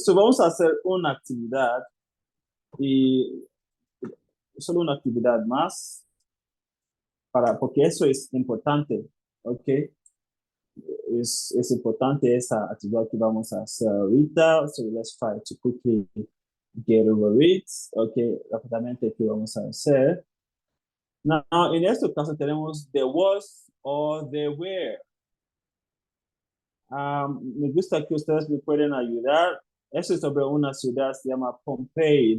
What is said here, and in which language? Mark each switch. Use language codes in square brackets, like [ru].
[es] So vamos a hacer una actividad y solo una actividad más porque eso es importante, ¿ok? es importante esa actividad que vamos a hacer ahorita. [en] So let's try to quickly get over it. [es] Okay, rápidamente ¿qué vamos a hacer? [en] Now, [es] en este caso tenemos [en] the was or the were. [es] Me gusta que ustedes me pueden ayudar. Eso es sobre una ciudad, se llama Pompeii.